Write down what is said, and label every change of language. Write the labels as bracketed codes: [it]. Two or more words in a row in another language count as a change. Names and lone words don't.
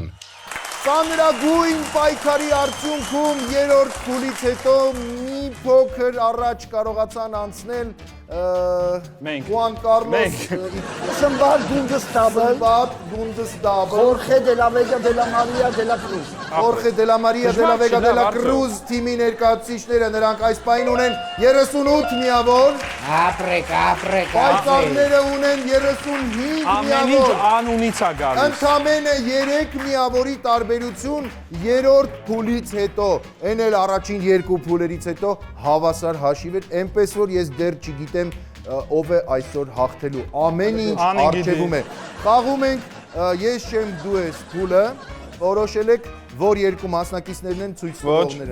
[hy] Ծանրագույն պայքարի արդյունքում երրորդ փուլից հետո մի փոքր առաջ կարողացան անցնել Մենք։ Juan Carlos Սմբատ Գունդստաբլ, Գունդստաբլ, Խորխե դե լա Վեգա դե լա Մարիա դե լա Կրուզ։ Jorge de la Maria de la Vega de la Cruz թիմի ներկայացուցիչները նրանք այս պահին ունեն 38 միավոր, ապրեք։ պայծառները ունեն 35 Ամեն ինչ միավոր։ անունից է գալիս։ Ընդամենը 3 միավորի տարբերություն երրորդ փուլից հետո, այն էլ առաջին 2 փուլերից հետո հավասար հաշիվ էր, այնպես որ ես դեռ չգիտեմ ով է այսօր հաղթելու։ Ամեն ինչ արջևում է։ Խաղում ենք ես չեմ դու ես փուլը, որոշել եք որ երկու մասնակիցներն են ցույց տվողները։